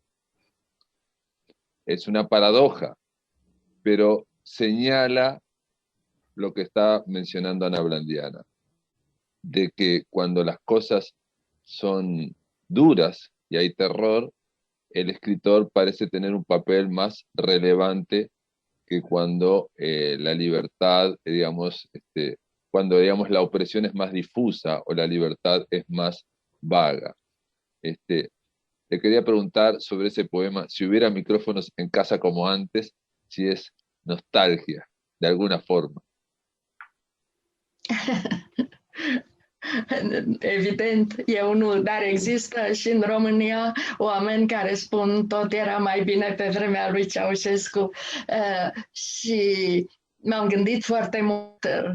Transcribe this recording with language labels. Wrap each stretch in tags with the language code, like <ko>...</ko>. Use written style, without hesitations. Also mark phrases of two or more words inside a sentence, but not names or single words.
<es>Es una paradoja, pero señala lo que está mencionando Ana Blandiana, de que cuando las cosas son duras y hay terror, el escritor parece tener un papel más relevante que cuando la libertad, cuando la opresión es más difusa o la libertad es más vaga. Le quería preguntar sobre ese poema, si hubiera micrófonos en casa como antes, si es nostalgia, de alguna forma.</es> <ro>Evident, e unul, dar există și în România oameni care spun tot era mai bine pe vremea lui Ceaușescu și m-am gândit foarte mult</ro>